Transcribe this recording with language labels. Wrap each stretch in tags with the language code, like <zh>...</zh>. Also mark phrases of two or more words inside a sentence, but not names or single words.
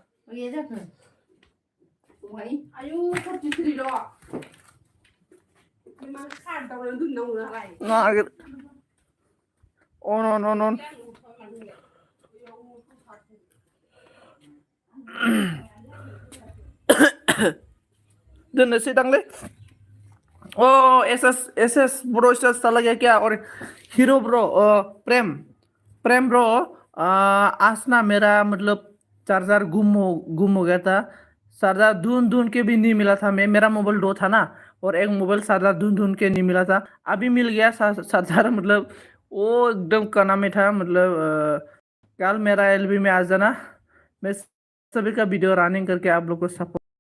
<brx>आयु 43 ल' नागिर अन दोननोसै दांलै ओ एस ब्रो स्टार</brx> <hi>चला गया क्या और हीरो ब्रो प्रेम ब्रो आज ना मेरा मतलब चार्जर गुम हो गया था चार्जर ढूंढ के भी नहीं मिला था मैं मेरा मोबाइल 2 था ना और एक मोबाइल चार्जर ढूंढ के नहीं मिला था अभी मिल गया चार्जर मतलब वो एकदम काना में था मतलब कल मेरा एलबी में आ जाना मैं सभी का वीडियो रनिंग करके आप लोग को सपोर्ट</hi>